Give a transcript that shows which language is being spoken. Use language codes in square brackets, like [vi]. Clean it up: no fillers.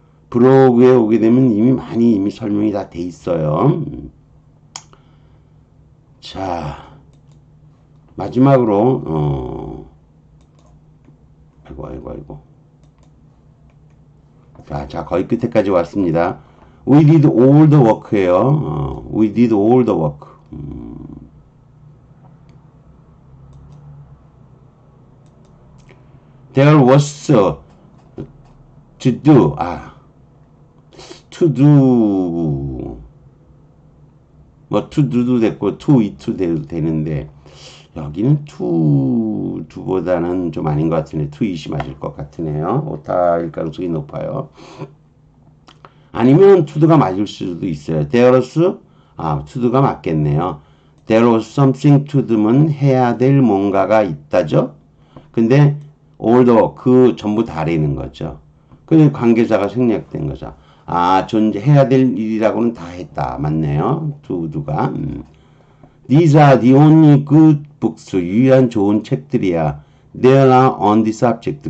[ko] 브로그에 오게 되면 이미 설명이 다 돼 있어요. 자, 마지막으로 아이고. 자, 거의 끝에까지 왔습니다. [en] We did all the work예요. We did all the work. There was to do. To do. [ko] 뭐 to do도 됐고 to it도 되는데 여기는 to do보다는 좀 아닌 것 같으네. to it이 맞을 것 같으네요. 오타일 가능성이 높아요. 아니면 to do가 맞을 수도 있어요. [en] There was to do가 맞겠네요. There was something to do면 [ko] 해야 될 뭔가가 있다죠. 근데 all the 그 전부 다라는 거죠. 근데 관계자가 생략된 거죠. 존재해야 될 일이라고는 다 했다. 맞네요. to do가. [en] These are the only good books. [ko] 유일한 좋은 책들이야. [en] There are on the subject.